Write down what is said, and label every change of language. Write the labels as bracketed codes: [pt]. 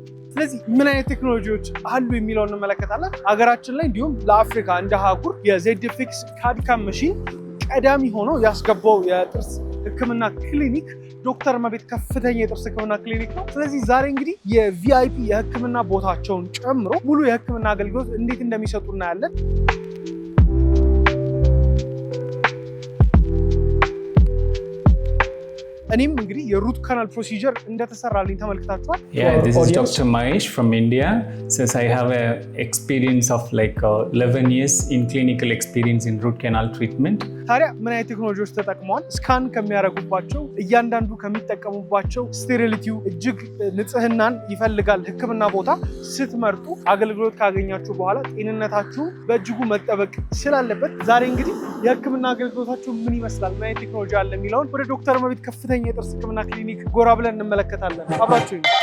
[am] ስለዚህ ምን አይነት ቴክኖሎጂዎች አሉ የሚለውን እንመለከታለን። ሀገራችን ላይ እንዲሁም ለአፍሪካ እንደ አህጉር የዜድፊክስ ካድ/ካም መሺን ቀዳሚ ሆኖ ያስገባው የጥርስ ሕክምና ክሊኒክ ዶክተር እመቤት ከፍተኛ የጥርስ ሕክምና ክሊኒክ ነው። ስለዚህ ዛሬ እንግዲህ የቪአይፒ የሕክምና ቦታቸውን ጨምሮ ሙሉ የሕክምና አገልግሎት እንዴት እንደሚሰጡ እናያለን። እኔም እንግዲህ የሩት ካናል ፕሮሲጀር እንደተሰራልኝ ተመልክታችኋል። [en] Yeah, this is Dr. Mahesh from India. Since I have a experience of like 11 years in clinical experience in root canal treatment. [am] ታዲያ ምን አይነት ቴክኖሎጂዎች ተጠቅመዋል? ስካን ከሚያደርጉባቸው እያንዳንዱ ከሚጠቀሙባቸው ስቴሪሊቲው እጅግ ንጽህናን ይፈልጋል ሕክምና ቦታ ስትመርጡ አገልግሎት ካገኛችሁ በኋላ ጤንነታችሁ በእጅጉ መጠበቅ ስላለበት ዛሬ እንግዲህ የሕክምና አገልግሎታችሁ ምን ይመስላል፣ ምን አይነት ቴክኖሎጂ አለ የሚለውን ወደ ዶክተር እመቤት ከፍተኛ የጥርስ ሕክምና ክሊኒክ ጎራ ብለን እንመለከታለን። አብራችሁ